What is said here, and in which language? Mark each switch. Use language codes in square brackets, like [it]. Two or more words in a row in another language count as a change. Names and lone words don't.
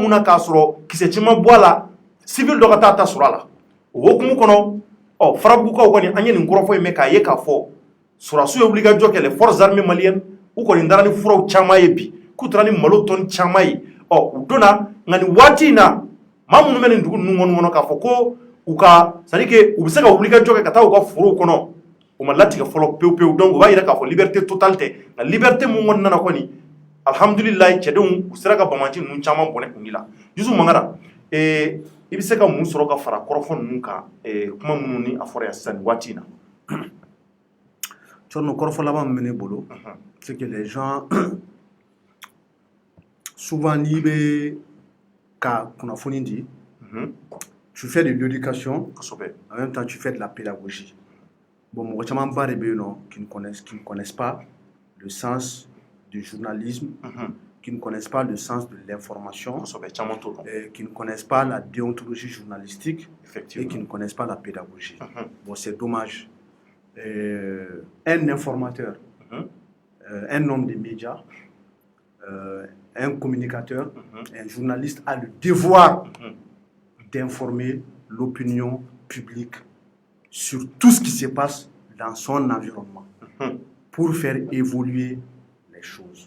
[bm] min na k'a sɔrɔ kisɛ caman bɔ a la civil dɔ ka taa ta sɔrɔ a la o hukumu kɔnɔ farabugukaw kɔni an ye nin kɔrɔfɔ in mɛn k'a ye k'a fɔ sɔrɔdasiw ye wulikajɔ kɛ [fr] les forces armées maliennes [bm] u kɔni taara ni furaw caman ye bi k'u taara ni malo tɔni caman ye u donna nka nin waati in na maa minnu bɛ nin dugu ninnu kɔnɔ k'a fɔ ko u ka [fr] c'est à dire que [bm] u bɛ se ka wulikajɔ kɛ ka taa u ka forow kɔnɔ o ma latigɛ fɔlɔ pewu pewu donc u b'a yira k'a fɔ [fr] liberté totale [bm] tɛ nka liberté mun kɔni nana kɔni alhamdulilayi cɛdenw u sera ka bamanci ninnu caman bɔnɛ kungi la Yusu Mangara i bɛ se ka mun sɔrɔ ka fara kɔrɔfɔ ninnu kan kuma minnu ni a fɔra yan sisan nin waati in na Tchorno kɔrɔfɔ laban min bɛ ne bolo [fr] c'est que les gens souvent [bm] n'i bɛ ka kunnafoni di [fr] tu fais de l'éducation en même temps tu fais de la pédagogie bon [bm] mɔgɔ caman ba de bɛ yen nɔ [fr] qui ne connaissent pas le sens du journalisme qui ne connaissent pas le sens de l'information, qui ne connaissent pas la déontologie journalistique et qui ne connaissent pas la pédagogie. Bon, c'est dommage. Un informateur, un homme des médias, un communicateur, un journaliste a le devoir d'informer l'opinion publique sur tout ce qui se passe dans son environnement pour faire évoluer les choses.